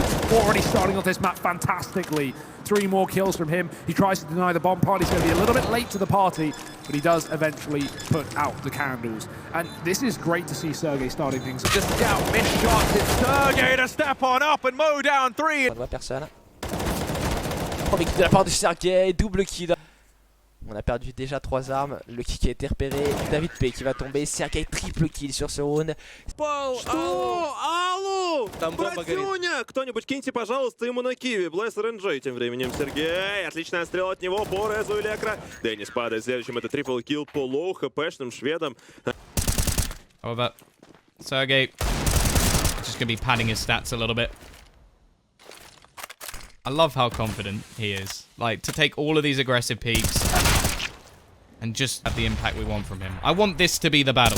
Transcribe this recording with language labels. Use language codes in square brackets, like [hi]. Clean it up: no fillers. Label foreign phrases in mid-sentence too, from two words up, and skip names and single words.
[en] Already starting off this map fantastically. 3 more kills from him. He tries to deny the bomb party. He's going to be a little bit late to the party, but he does eventually put out the candles. And this is great to see Sergej starting things. Just out, missed shots. It's Sergej to step on up and mow down 3. [fr] On voit personne. Premier kill de la part de Sergej, [en] double kill. [fr] On a perdu déjà 3 armes. Le kick a été repéré. David P qui va tomber. Sergej [en] triple kill [fr] sur ce round. [ru] Что? Алло! Там братюня! Кто-нибудь киньте, пожалуйста, ему на киви. Блэс РНЖ. Тем временем Серgej. Отличная стрела от него по резу Элекра. Деннис падает следующим. Это [en] triple kill [ru] по лоу хпшным шведам. [en] However, Sergej just going to be padding his stats a little bit. I love how confident he is. Like, to take all of these aggressive peaks and just have the impact we want from him. I want this to be the battle.